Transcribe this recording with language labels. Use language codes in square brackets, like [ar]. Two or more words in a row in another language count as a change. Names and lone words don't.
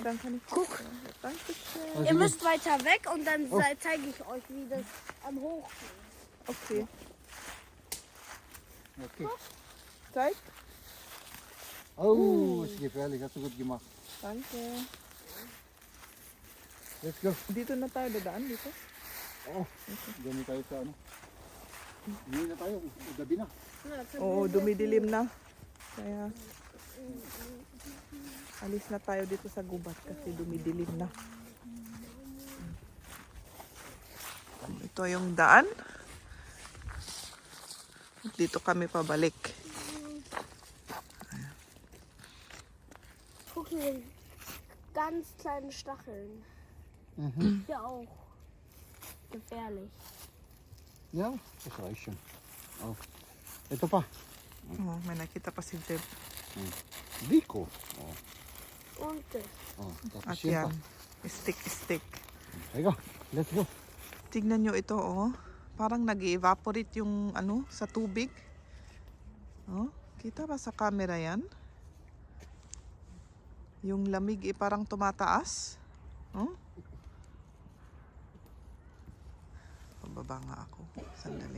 [de] dann kann ich guck. Dankeschön. Ihr müsst weiter weg und dann zeige ich euch, wie das am Hochgehen. Okay. Okay. Zeig. Oh, ist gefährlich. Hast du gut gemacht. Danke. [en] Let's go. [tl] Dito na tayo dadaan dito. Oo. Dami tayo sa Hindi na tayo. Gabi na. Oo, dumidilim na. Kaya alis na tayo dito sa gubat kasi dumidilim na. Ito yung daan. Dito kami pabalik. [de] Guck hier, ganz kleine Stacheln. Mhm. Hier auch. Gefährlich. Ja, das reicht schon. Oh. [tl] Ito pa. Oh, may nakita pa si Jeb. Biko. Oh. [de] Und das. [tl] Oh. Tapos At yan yan. pa. Stick. Teka, [en] let's go. [tl] Tignan nyo ito, oh. Parang nag-evaporate yung sa tubig. Oh, kita ba sa camera yan? Yung lamig parang tumataas. Oh. Pababa nga ako. Sandali.